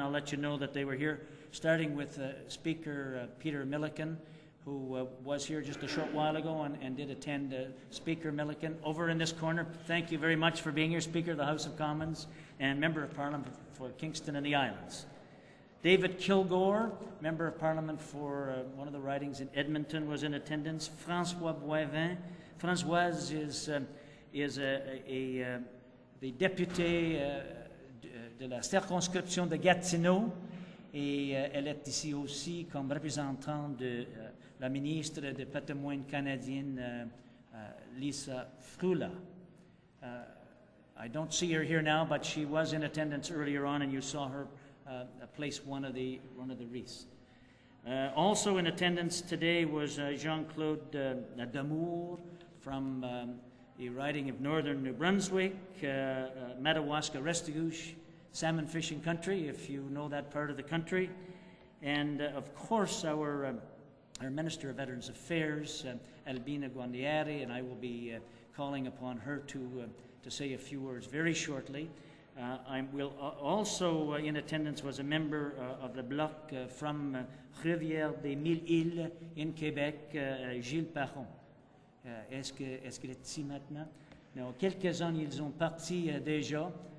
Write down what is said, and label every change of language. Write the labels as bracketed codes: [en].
[en] I'll let you know that they were here, starting with Speaker Peter Milliken, who was here just a short while ago and did attend. Speaker Milliken, over in this corner, thank you very much for being here, Speaker of the House of Commons and Member of Parliament for Kingston and the Islands. David Kilgore, Member of Parliament for one of the ridings in Edmonton, was in attendance. François Boivin. [fr] Françoise [en] is the [fr] député de la circonscription de Gatineau, et elle est ici aussi comme représentante de la ministre des Patrimoine canadienne, Lisa Frula. [en] I don't see her here now, but she was in attendance earlier on, and you saw her place one of the wreaths. Also in attendance today was Jean-Claude Damour from the riding of northern New Brunswick, Madawaska Restigouche, salmon fishing country, if you know that part of the country. And of course, our Minister of Veterans Affairs, Albina Guarnieri, and I will be calling upon her to say a few words very shortly. Also in attendance was a member of the Bloc from Rivière des Mille Îles in Quebec, Gilles Parron. [fr] Est-ce qu'il est ici maintenant? [en] No, [fr] quelques-uns ils ont parti déjà.